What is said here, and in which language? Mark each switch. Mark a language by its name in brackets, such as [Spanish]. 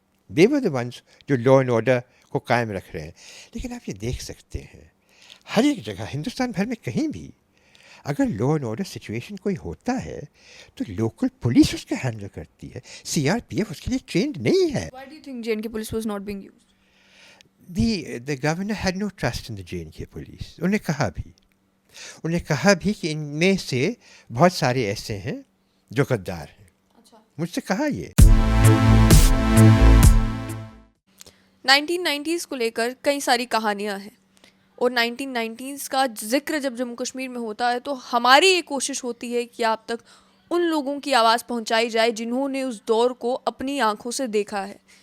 [English] they were the ones [Urdu] جو law and order کو قائم رکھ رہے ہیں. لیکن آپ یہ دیکھ سکتے ہیں ہر ایک جگہ ہندوستان بھر میں کہیں بھی اگر لا اینڈ آرڈر سچویشن کوئی ہوتا ہے تو لوکل پولیس اس کا ہینڈل کرتی ہے، سی آر پی ایف اس کے لیے ٹرینڈ نہیں ہے. [English] Why do you think J&K police was not being used? The governor had no trust in the J&K police. [Urdu] انہوں نے کہا بھی کہ ان میں سے بہت سارے ایسے ہیں جو غدار ہیں. مجھ سے کہا یہ 1990s کو لے کر کئی ساری کہانیاں ہیں، اور 1990s کا ذکر جب جموں کشمیر میں ہوتا ہے تو ہماری یہ کوشش ہوتی ہے کہ آپ تک ان لوگوں کی آواز پہنچائی جائے جنہوں نے اس دور کو اپنی آنکھوں سے دیکھا ہے.